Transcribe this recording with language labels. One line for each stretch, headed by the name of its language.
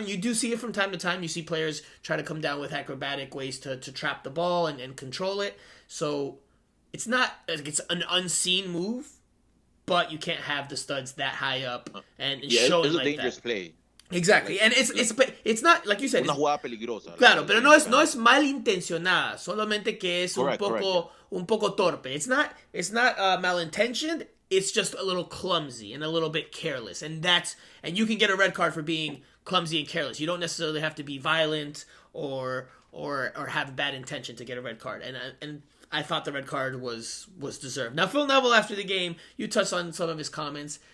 English: And you do see it from time to time. You see players try to come down with acrobatic ways to trap the ball and control it. So it's not, it's an unseen move, but you can't have the studs that high up and show it like that. It's a dangerous play. Exactly, and it's not, like you said,
Spanish: una jugada peligrosa. Claro, pero no es malintencionada, solamente que es un poco torpe.
English: It's not malintentioned. It's just a little clumsy and a little bit careless, and you can get a red card for being clumsy and careless. You don't necessarily have to be violent or have a bad intention to get a red card. And I thought the red card was deserved. Now, Phil Neville, after the game, you touched on some of his comments.